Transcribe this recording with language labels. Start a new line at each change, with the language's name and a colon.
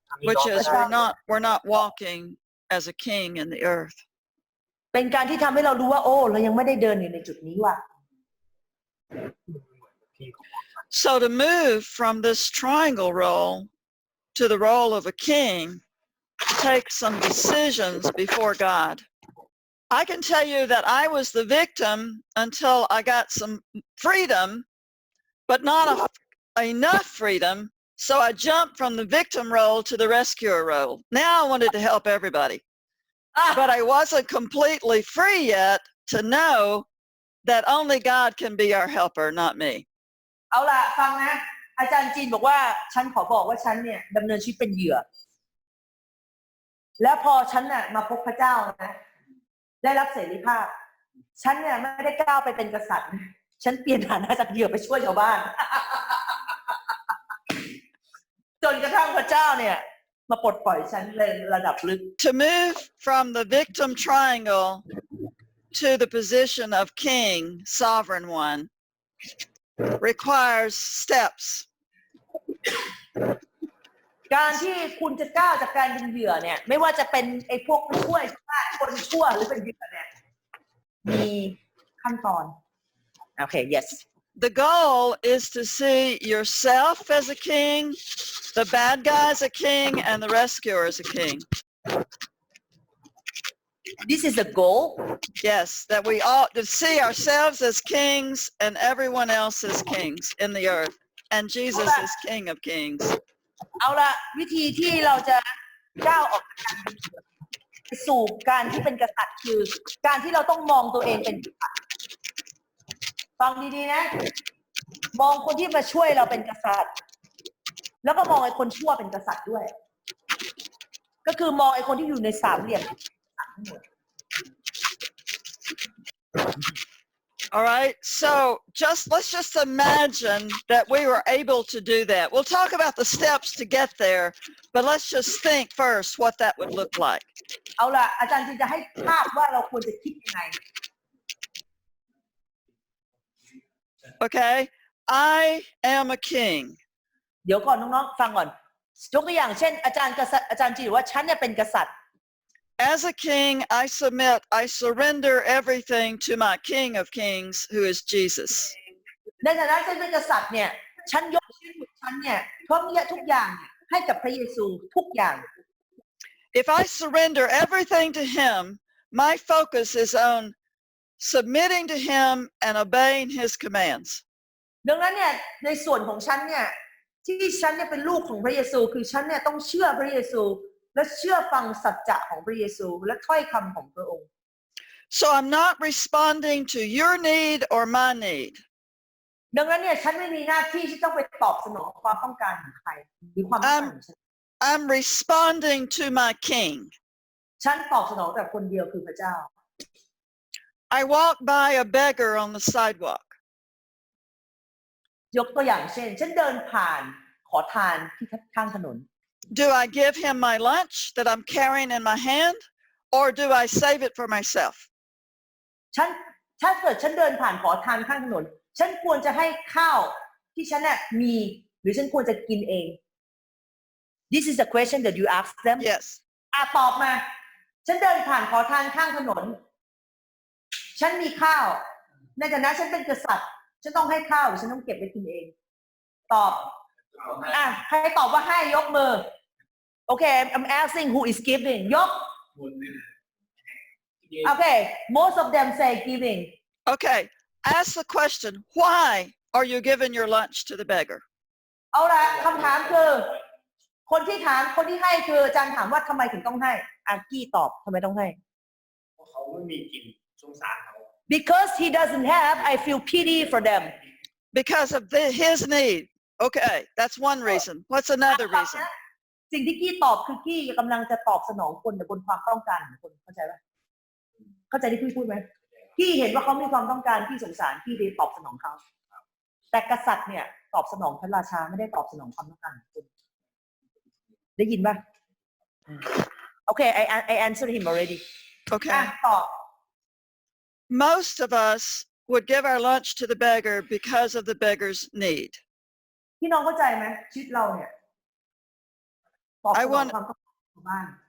English: Which is we're not walking as a king in the earth.
Thai: เป็นการที่ทำให้เรารู้ว่าโอ้เรายังไม่ได้เดินอยู่ในจุดนี้ว่ะ
English: So to move from this triangle role to the role of a king takes some decisions before God. I can tell you that I was the victim until I got some freedom, but not enough freedom. So I jumped from the victim role to the rescuer role. Now I wanted to help everybody. But I wasn't completely free yet to know that only God can be our helper, not me.
Thai: เอาล่ะฟังนะอาจารย์จีนบอกว่าฉันขอบอกว่าฉันเนี่ยดำเนินชีวิตเป็นเหยื่อแล้วพอฉันน่ะมาพบพระเจ้านะได้รับเสรีภาพฉันเนี่ยไม่ได้ก้าวไปเป็นกษัตริย์ฉันเปลี่ยนฐานะจากเหยื่อไปช่วยชาวบ้าน จนกระทั่งพระเจ้าเนี่ยมาปลดปล่อยฉันเลยระดับลึก
English: To move from the victim triangle to the position of king, sovereign one, requires steps.
Thai: การที่คุณจะก้าวจากการเป็นเหยื่อเนี่ยไม่ว่าจะเป็นไอ้พวกช่วยคนชั่วหรือเป็นเหยื่อเนี่ยมีขั้นตอนโอเค
English: yes The goal is to see yourself as a king, the bad guy as a king, and the rescuer as a king. this is the goal Yes, that we ought to see ourselves as kings and everyone else as kings in the earth. And Jesus is King of Kings.
Thai: เอาละวิธีที่เราจะก้าวออกจากการเป็นเหยื่อไปสู่การที่เป็นกษัตริย์คือการที่เราต้องมองตัวเองเป็นกษัตริย์ฟังดีๆนะมองคนที่มาช่วยเราเป็นกษัตริย์แล้วก็มองไอ้คนชั่วเป็นกษัตริย์ด้วยก็คือมองไอ้คนที่อยู่ในสามเหลี่ยมทั้งหมด
English: All right, so let's just imagine that we were able to do that. We'll talk about the steps to get there, but let's just think first what that would look like.
Thai: เอาล่ะอาจารย์จะให้ภาพว่าเราควรจะคิดยังไง
English: Okay, I am a king.
Thai: เดี๋ยวก่อนน้องๆฟังก่อนยกตัวอย่างเช่นอาจารย์จีบอกว่าฉันเนี่ยเป็นกษัตริย์
English: As a king, I submit, I surrender everything to my King of Kings, who is Jesus.
Thai: ในฐานะฉันเป็นกษัตริย์เนี่ยฉันยกชีวิตของฉันเนี่ยทุกอย่างให้กับพระเยซูทุกอย่าง
English: If I surrender everything to him, my focus is on submitting to him and obeying his commands.
Thai: ดังนั้นเนี่ยในส่วนของฉันเนี่ยที่ฉันเนี่ยเป็นลูกของพระเยซูคือฉันเนี่ยต้องเชื่อพระเยซูและเชื่อฟังสัจจะของพระเยซูและถ้อยคำของพระองค์
English: So I'm not responding to your need or my need.
Thai: ดังนั้นเนี่ยฉันไม่มีหน้าที่ที่ต้องไปตอบสนองความต้องการของใครหรือความต้องการของฉัน
English: I'm responding to my King.
Thai: ฉันตอบสนองแต่คนเดียวคือพระเจ้า
English: I walk by a beggar on the sidewalk.
Thai: ยกตัวอย่างเช่นฉันเดินผ่านขอทานที่ข้างถนน
English: Do I give him my lunch that I'm carrying in my hand, or do I save it for myself?
Thai: ถ้าเกิดฉันเดินผ่านขอทานข้างถนนฉันควรจะให้ข้าวที่ฉันน่ะมีหรือฉันควรจะกินเอง
English: This is the question that you ask them Yes.
Thai: ตอบมาฉันเดินผ่านขอทานข้างถนนฉันมีข้าวในฐานะฉันเป็นกษัตริย์ฉันต้องให้ข้าวหรือฉันต้องเก็บไว้กินเองตอบใครตอบว่าให้ยกมือโอเค
English: I'm asking who is giving
Thai: ยกโอเค
English: most of them say giving Okay. Ask the question, why are you giving your lunch to the beggar?
Thai: เอาละคำถามคือคนที่ให้คืออาจารย์ถามว่าทำไมถึงต้องให้กี้ตอบทำไมต้องให้ เพราะเขาไม่มีกินสงสารเขา
English: because he doesn't have I feel pity for them Because of his need. Okay, that's one reason. What's another reason?
Thai: สิ่งที่กี้ตอบคือกี้กำลังจะตอบสนองคนบนความต้องการของคนเข้าใจไหมเข้าใจที่พี่พูดไหมกี้เห็นว่าเขามีความต้องการกี้สงสารกี้เลยตอบสนองเขาแต่กษัตริย์เนี่ยตอบสนองพระราชาไม่ได้ตอบสนองความต้องการของคนได้ยินป่ะโอเค
English: I answered him already Okay.
Thai: ตอบ
English: Most of us would give our lunch to the beggar because of the beggar's need.
Thai: พี่น้องเข้าใจไหมชีวิตเราเนี่ยตอบสนองความต้องการของบ้าน